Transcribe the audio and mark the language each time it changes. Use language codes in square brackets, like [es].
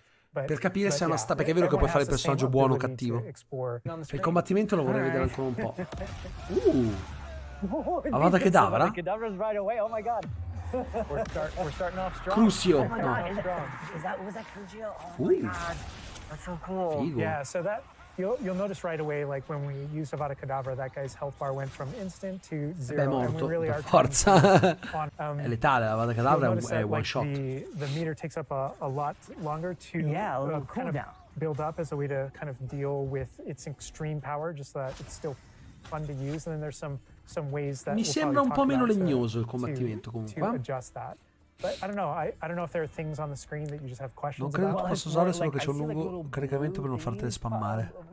[it] Per capire se è una perché è vero che puoi fare il personaggio buono o cattivo. Per il combattimento lo vorrei vedere ancora un po'. Avada Kedavra? [en] We're starting off strong. Crucio. Oh my God, was that Crucio? Oh my God, that's so cool. [it] Figo. [en] Yeah, so that you'll notice right away, like when we used Avada Kedavra, that guy's health bar went from instant to 0. [it] Beh, è morto, per forza. È letale, Avada Kedavra è one shot. [en] The meter takes up a lot longer to kind of build up as a way to kind of deal with its extreme power, just so that it's still fun to use. And then there's some ways that [it] mi sembra un po' meno legnoso il combattimento comunque. [en] But I don't know. I don't know if there are things on the screen that you just have questions [it] non credo [en] about. [it] tu possa usare solo che c'è un lungo caricamento per non fartele spammare.